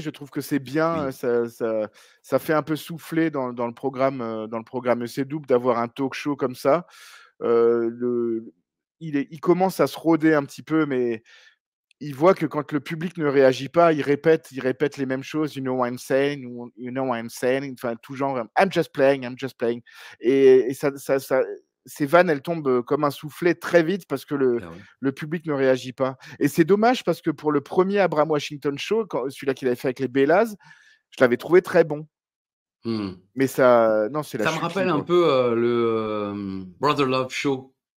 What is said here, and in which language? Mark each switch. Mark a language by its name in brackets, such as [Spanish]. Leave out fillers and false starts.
[French] Je trouve que c'est bien. Oui. Ça fait un peu souffler dans le programme EC Double d'avoir un talk show comme ça. Il commence à se rôder un petit peu, mais il voit que quand le public ne réagit pas, il répète les mêmes choses. [English] You know what I'm saying, you know what I'm saying. [French] Enfin, tout genre, [English] I'm just playing, I'm just playing. [French] Et ces vannes, elles tombent comme un soufflet très vite parce que Ah ouais. le public ne réagit pas. Et c'est dommage parce que pour le premier Abraham Washington Show, celui-là qu'il avait fait avec les Bellas, je l'avais trouvé très bon. Hmm. Mais ça, non, c'est la Ça me chute rappelle libre. un peu Brother Love Show.